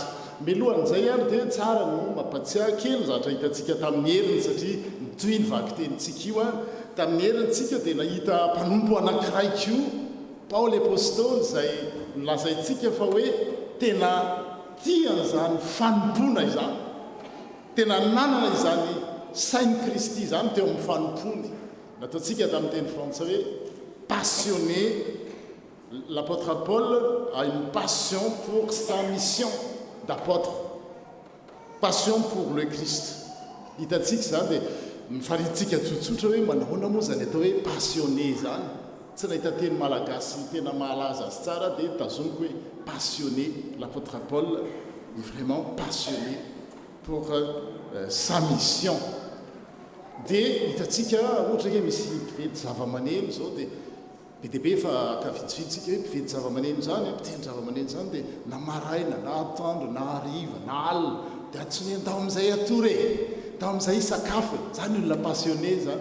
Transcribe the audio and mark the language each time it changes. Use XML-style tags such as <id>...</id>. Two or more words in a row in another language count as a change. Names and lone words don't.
<mg>Melohan'izay ary dia tsara no mampatsiahy kely zatra hitantsika tamin'ny heriny satria nitoy ny vaky tenintsika io tamin'ny herintsika dia nahita mpanompo anankiray io Paoly apôstôly zay nolazaintsika fa hoe tena tian'izany fanompona izany, tena nanana izany saint Kristy izany teo amin'ny fanompony. Nataontsika tamin'ny teny frantsay hoe passionné.</mg> <fr>L'apôtre Paul a une passion pour sa mission d'apôtre, passion pour le Christ.</fr> <mg>Hitantsika zany dia mifarintsika tsotsotra hoe manahoana moa zany atao hoe passionné zany. Tsy nahita teny malagasy tena mahalaza azy tsara dia tazomiko hoe passionné.</mg> <fr>L'apôtre Paul est vraiment passionné pour sa mission.</fr> <mg>Dia hitantsika ohatra hoe misy mpivedy zava-maneno zao dia be dia be fa akavitsivintsika hoe mpivedy zava-maneno zany, mpitendry zava-maneno zany dia na maraina na atoandro na hariva na alina dia atsony andao amin'izay atory andao amin'izay sakafo zany olona passionné zany.</mg>